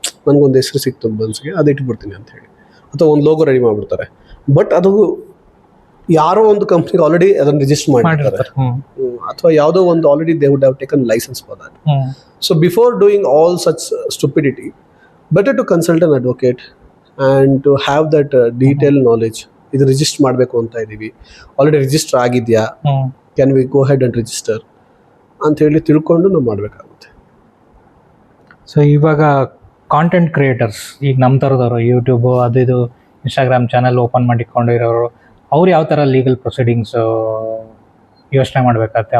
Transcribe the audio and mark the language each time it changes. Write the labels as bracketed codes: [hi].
[kn] ನನಗೊಂದು ಹೆಸರು ಸಿಕ್ತು ಮನ್ಸಿಗೆ, ಅದು ಇಟ್ಬಿಡ್ತೀನಿ ಅಂತ ಹೇಳಿ, ಅಥವಾ ಒಂದು ಲೋಗೋ ರೆಡಿ ಮಾಡಿಬಿಡ್ತಾರೆ. ಬಟ್ ಅದು ಯಾರೋ ಒಂದು ಕಂಪ್ನಿಗೆ ಆಲ್ರೆಡಿ ಅದನ್ನು ರಿಜಿಸ್ಟರ್ ಮಾಡಿರ್ತಾರೆ, ಅಥವಾ ಯಾವುದೋ ಒಂದು already [en] They would have taken license for that. So before doing all such stupidity, better to consult an advocate and to have that detailed knowledge. [kn] ಇದು ರಿಜಿಸ್ಟರ್ ಮಾಡಬೇಕು ಅಂತ ಇದೀವಿ, ಆಲ್ರೆಡಿ ರಿಜಿಸ್ಟರ್ ಆಗಿದೆಯಾ, [en] can we go ahead and register [kn] ಅಂತ ಹೇಳಿ ತಿಳ್ಕೊಂಡು ನಾವು ಮಾಡಬೇಕಾಗುತ್ತೆ. ಸೊ ಇವಾಗ ಕಾಂಟೆಂಟ್ ಕ್ರಿಯೇಟರ್ಸ್, ಈಗ ನಮ್ಮ ಥರದವರು ಯೂಟ್ಯೂಬ್ ಅದು ಇದು ಇನ್ಸ್ಟಾಗ್ರಾಮ್ ಚಾನಲ್ ಓಪನ್ ಮಾಡಿಕೊಂಡಿರೋರು, ಅವ್ರು ಯಾವ ಥರ ಲೀಗಲ್ ಪ್ರೊಸೀಡಿಂಗ್ಸ್ ಯೋಚನೆ ಮಾಡಬೇಕಾಗತ್ತೆ?